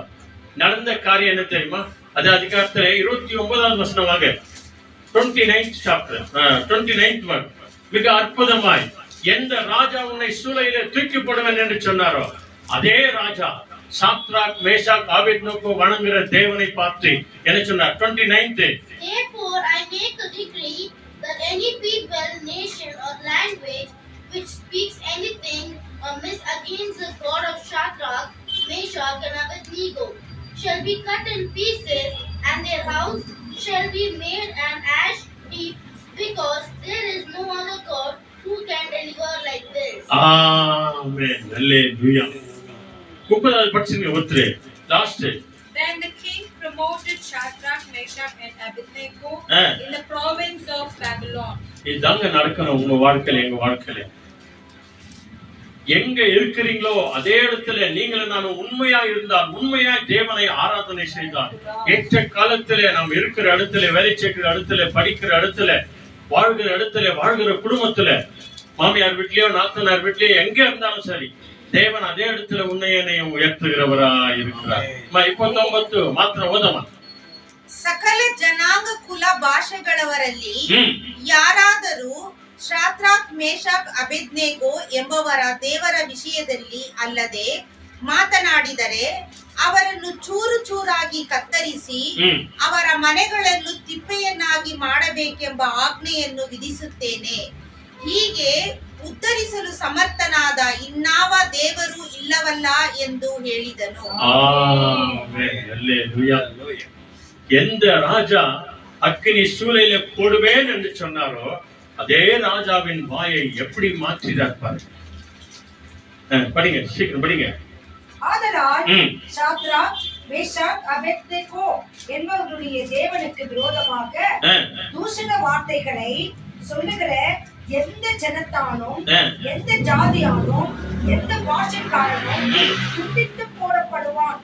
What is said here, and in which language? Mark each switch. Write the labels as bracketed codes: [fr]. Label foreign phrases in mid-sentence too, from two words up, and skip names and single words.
[ta] நடந்த காரியம் என்ன தெரியுமா? அது அதிகாரத்துல 29வது வசனமாக [en] 29th chapter 29th one. [ta] மிக அற்புதமாய், எந்த ராஜா உன்னை சூளையிலே தூக்கி போடுவேன் என்று சொன்னாரோ அதே ராஜா சாத்ராக், மேஷாக், ஆபேத்நேகோ வணங்குகிற தேவனை பார்த்து என்ன சொன்னார்? 29th. [en] Therefore I make a decree that any people, nation or language which speaks anything amiss against the God of Shadrach, Meshach and Abednego shall be cut in pieces, and their house shall be made an ash heap, because there is no other God who can deliver like this. Amen. Hallelujah. [ta] 30வது படிச்சுங்க ஒருத்தரே லாஸ்ட். [en] Then the king promoted Shadrach, Meshach and Abednego in the province of Babylon. [ta] இதாங்க நடக்கணும் உங்க வாழ்க்கையில, எங்க வாழ்க்கையில. எங்க இருக்கிறீங்களோ அதே இடத்துல நீங்களும் நானும் உண்மையா இருந்தால், உண்மையா தேவனை ஆராதனை செய்தால், ஏற்ற காலத்துல நாம் இருக்கிற இடத்துல, வேலை செய்கிற இடத்துல, படிக்கிற இடத்துல, வாழ்கிற இடத்துல, வாழ்கிற குடும்பத்துல, மாமியார் வீட்லயோ நாத்தனார் வீட்லயோ எங்க இருந்தாலும் சரி, தேவன் அதே இடத்துல உன்னையனையும் உயர்த்துகிறவரா இருக்கிறார். [kn] இப்போ 9 ಮಾತ್ರ ಓದಮ್ಮ. ಸಕಲ ಜನಾಂಗ ಕುಲ ಭಾಷೆಗಳವರಲ್ಲಿ ಯಾರಾದರೂ ಶಾದ್ರಾಕ್, ಮೇಷಾಕ್, ಅಬೇದ್ನೆಗೋ ಎಂಬವರ ದೇವರ ವಿಷಯದಲ್ಲಿ ಅಲ್ಲದೆ ಮಾತನಾಡಿದರೆ ಅವರನ್ನು ಚೂರು ಚೂರಾಗಿ ಕತ್ತರಿಸಿ ಅವರ ಮನೆಗಳನ್ನು ತಿಪ್ಪೆಯನ್ನಾಗಿ ಮಾಡಬೇಕೆಂಬ ಆಜ್ಞೆಯನ್ನು ವಿಧಿಸುತ್ತೇನೆ. ಹೀಗೆ ಉತ್ತರಿಸಲು ಸಮರ್ಥನಾದ ಇನ್ನಾವ ದೇವರು ಇಲ್ಲವಲ್ಲ ಎಂದು ಹೇಳಿದನು. [ta] எந்த ராஜா அக்கினி சூளையில போடுவேன் என்று சொன்னாரோ அதே ராஜாவின் வாயை எப்படி மாற்றினார் பாருங்க. படிங்க, சீக்கிரம் படிங்க. ஆதலால் சாத்ராக், மேஷாக், அபேத்நேகோ என்பவர்களுடைய தேவனுக்கு விரோதமாக தூஷண வார்த்தைகளை சொல்லுகிற எந்த ஜனத்தானும் எந்த ஜாதியானும் எந்த பாஷைக்காரனும் துண்டித்து போடப்படுவான்.